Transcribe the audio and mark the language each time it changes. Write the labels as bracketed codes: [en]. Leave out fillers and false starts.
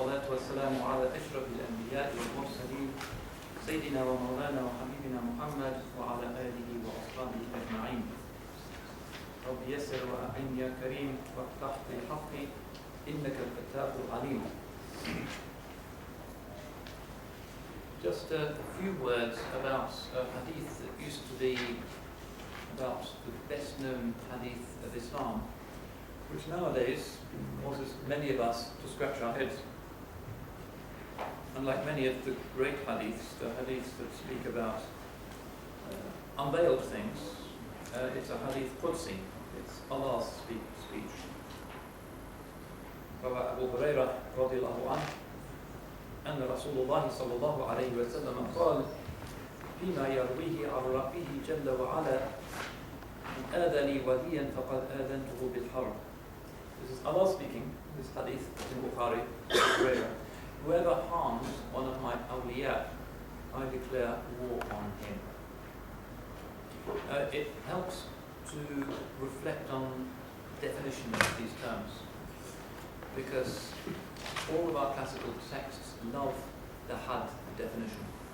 [ar] والسلام على أشرف الأنبياء والمرسلين سيدنا ومولانا وحبيبنا محمد وعلى آله وأصحابه أجمعين. رب يسر وأعن يا كريم وافتح بالحق إنك الفتاح العليم. [en] Just a few words about a hadith that used to be about the best known hadith of Islam, which nowadays causes many of us to scratch our heads. Unlike many of the great hadiths, the hadiths that speak about unveiled things, it's a hadith Qudsi, it's Allah's speech. [ar] روى أبو هريرة رضي الله عنه أن رسول الله صلى الله عليه وسلم قال فيما يرويه عن ربه جل وعلا من آذى لي وليا فقد آذنته بالحرب. [en] This is Allah speaking, this hadith in Bukhari. Whoever harms one of my awliya, I declare war on him. It helps to reflect on definition of these terms, because all of our classical texts love the had definition.